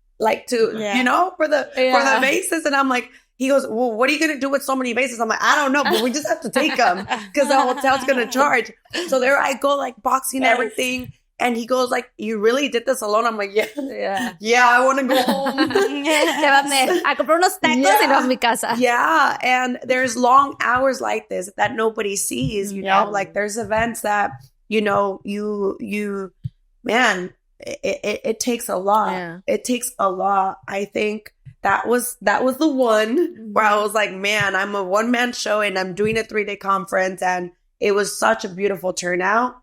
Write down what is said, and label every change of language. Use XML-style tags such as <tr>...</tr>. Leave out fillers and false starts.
<en>Like, to, for the vases. And I'm like, he goes, well, what are you going to do with so many vases? I'm like, I don't know, but we just have to take them because the hotel's going to charge. So there I go, like, boxing everything. And he goes, like, you really did this alone? I'm like, yeah, I want to go home.</en> <es>Llévame a comprar unos tacos y nos a mi casa.</es> <en>Yeah, and there's long hours like this that nobody sees, like, there's events that, man, it takes a lot. Yeah. It takes a lot. I think that was the one where I was like, man, I'm a one-man show and I'm doing a 3-day conference, and it was such a beautiful turnout.</en>